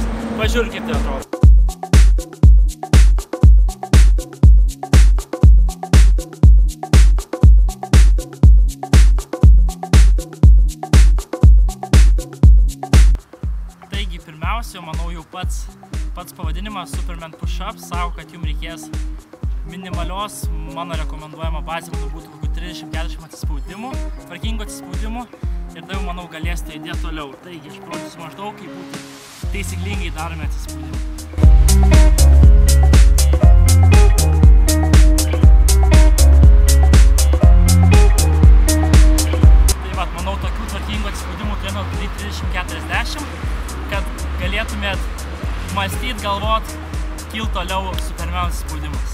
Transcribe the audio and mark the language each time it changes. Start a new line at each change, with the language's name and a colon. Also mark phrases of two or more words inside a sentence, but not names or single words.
Lithuanian: Pažiūrėk, kaip tai atrodo. Taigi, pirmiausia, manau, jau pats pavadinimas Superman push-up sako, kad jums reikės minimalios, mano rekomenduojama bazė būtų kokių 30-40 atsispaudimų, tvarkingų atsispaudimų ir tai jau, manau, galėsite judėti toliau. Taigi, aš parodysiu maždaug, kaip būtų taisyklingai daromi atsispaudimai. Tai vat, manau, tokių tvarkingų atsispaudimų turime daryti 30-40, kad galėtumėt mąstyti, galvot, kilt toliau Supermeno atsispaudimus.